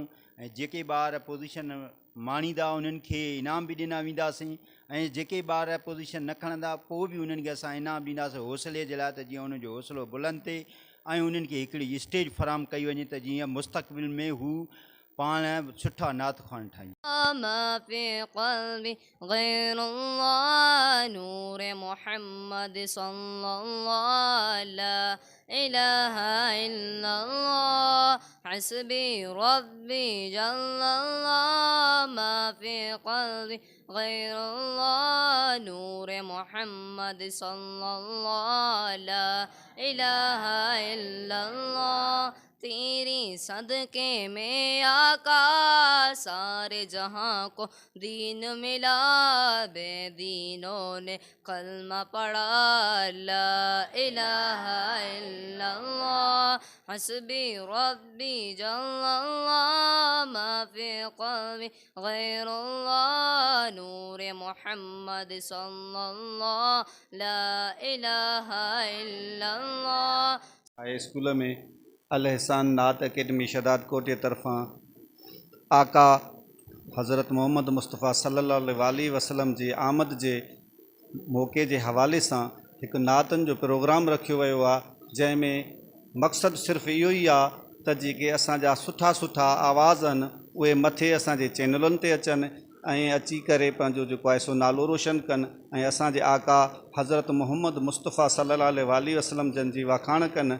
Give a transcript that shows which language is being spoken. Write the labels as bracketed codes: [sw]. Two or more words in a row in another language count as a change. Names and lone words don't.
[sd] ऐं जेके ॿार पोज़ीशन माणींदा उन्हनि खे इनाम बि ॾिना वेंदासीं, ऐं जेके ॿार पोज़ीशन न खणंदा पोइ बि उन्हनि खे असां इनाम ॾींदासीं हौसले जे लाइ, त जीअं उन्हनि जो हौसलो बुलंद थिए ऐं उन्हनि खे हिकिड़ी स्टेज फराहम कई वञे त जीअं मुस्तक़बिल में हू पाण सुठा नात ख़्वान ठाहिनि। [ar] ما في قلبي غير الله نور محمد صلى الله لا إله إلا الله حسبي ربي جل الله ما في قلبي غير الله نور محمد صلى الله لا إله إلا الله [ur] تیری صدقے میں آقا سارے جہاں کو دین ملا, بے دینوں نے کلمہ پڑھا [ar] لا إله إلا الله حسبي ربي جل الله ما في قلبي غير الله نور محمد صلى الله لا إله إلا الله. [sd] हाई स्कूल में अल एहसान नात अकेडमी शहदादकोट जे तरफ़ां आका हज़रत मोहम्मद मुस्तफ़ा [ar] صلى الله عليه وسلم [sd] जी आमद जे मौक़े जे हवाले सां हिकु नातनि जो प्रोग्राम रखियो वियो आहे, जंहिंमें मक़सदु सिर्फ़ु इहो ई आहे त जेके असांजा सुठा सुठा आवाज़ आहिनि उहे मथे असांजे चैनलुनि ते अचनि ऐं अची करे पंहिंजो जेको आहे सो नालो रोशन कनि ऐं असांजे आका हज़रत मोहम्मद मुस्तफ़ा [ar] صلى الله عليه وسلم [sd] जन जी वाखाण कनि।